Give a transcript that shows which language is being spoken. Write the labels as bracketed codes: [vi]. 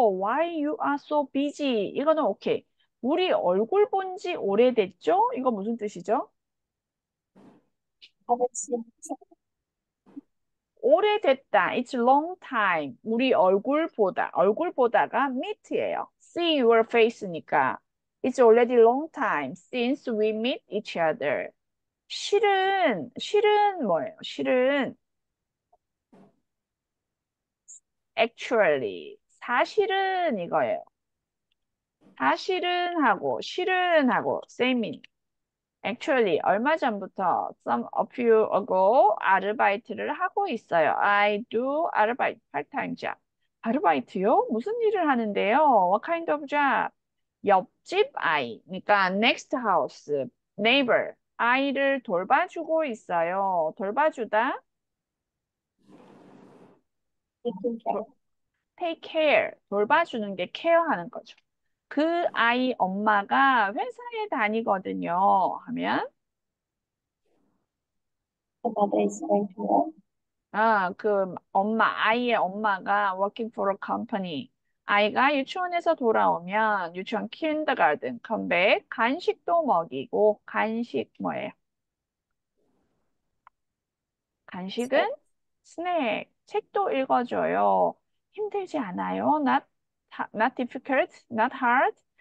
[en] Why you are so busy? [ko] 이거는 오케이. 우리 얼굴 본지 오래됐죠? 이거 무슨 뜻이죠? 아저씨, 오래됐다. [en] It's long time. [ko] 우리 얼굴 보다가 meet예요. [en] See your face니까. It's already long time since we meet each other. [ko] 실은 뭐예요? 실은 actually, 사실은 이거예요. 사실은 하고 실은 하고 [en] same meaning. Actually, [ko] 얼마 전부터 [en] a few ago [ko] 아르바이트를 하고 있어요. [en] I do 아르바이트, part-time job. [ko] 아르바이트요? 무슨 일을 하는데요? [en] What kind of job? [ko] 옆집 아이, 그러니까 [en] next house, neighbor, [ko] 아이를 돌봐주고 있어요. 돌봐주다, [en] taking care. take care, [ko] 돌봐주는 게 care하는 거죠. 그 아이 엄마가 회사에 다니거든요. 하면 [en] The mother is going to work. [ko] 그 아이의 엄마가 [en] working for a company. [ko] 아이가 유치원에서 돌아오면 유치원 kindergarten, 컴백, 간식도 먹이고 간식 뭐예요? 간식은 스낵, 책도 읽어줘요. 힘들지 않아요? [en] Not difficult, not hard.